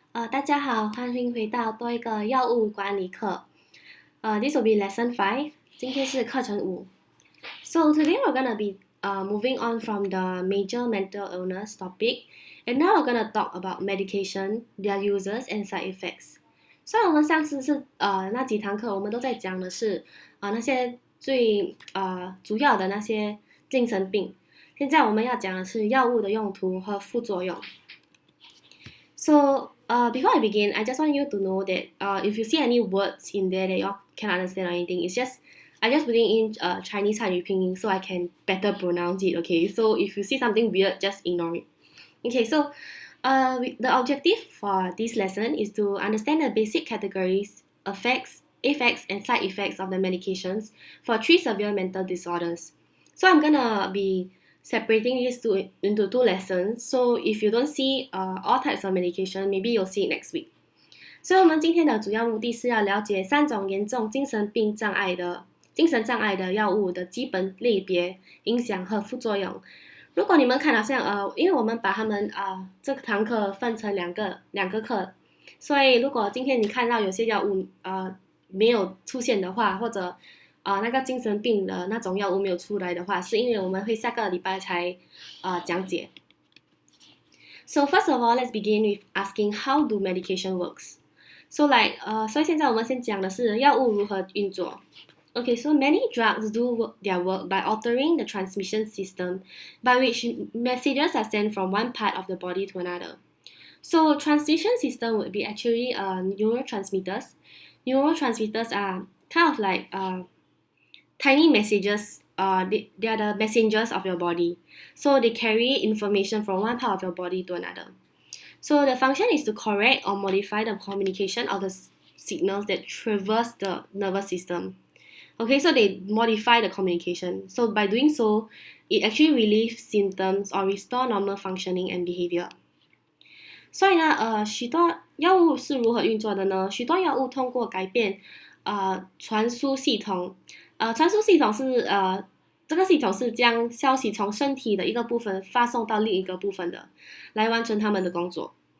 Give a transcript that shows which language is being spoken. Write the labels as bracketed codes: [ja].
[zh] 大家好，欢迎回到多一个药物管理课。 [en] This will be lesson 5. [zh] 今天是课程5。 [en] So today we're gonna be moving on from the major mental illness topic, and now we're gonna talk about medication, their uses and side effects. [zh] 虽然我们上次是那几堂课，我们都在讲的是那些最主要的那些精神病。现在我们要讲的是药物的用途和副作用。 [en] So, before I begin, I just want you to know that if you see any words in there that you cannot understand or anything, I just putting in Chinese 汉语拼音 so I can better pronounce it. Okay, so if you see something weird, just ignore it. Okay, so the objective for this lesson is to understand the basic categories, effects, and side effects of the medications for 3 severe mental disorders. So I'm gonna be separating these into 2 lessons. So if you don't see all types of medication, maybe you'll see it next week. [zh] 所以我们今天的主要目的是要了解3种严重精神障碍的药物的基本类别、影响和副作用。如果你们看好像因为我们把它们这堂课分成两个课，所以如果今天你看到有些药物没有出现的话，或者那个精神病的那种药物没有出来的话，是因为我们会下个礼拜才讲解。 [en] So first of all, let's begin with asking how do medication works. [zh] So 所以现在我们先讲的是药物如何运作。 [en] Okay, so many drugs do their work by altering the transmission system by which messages are sent from one part of the body to another. So transmission system would be actually neurotransmitters. Neurotransmitters are kind of like tiny messages. They are the messengers of your body. So they carry information from one part of your body to another. So the function is to correct or modify the communication of the signals that traverse the nervous system. Okay, so they modify the communication. So by doing so, it actually relieves symptoms or restore normal functioning and behavior. [zh] 所以呢，许多药物是如何运作的呢？许多药物通过改变传输系统，传输系统是这个系统是将消息从身体的一个部分发送到另一个部分的，来完成他们的工作。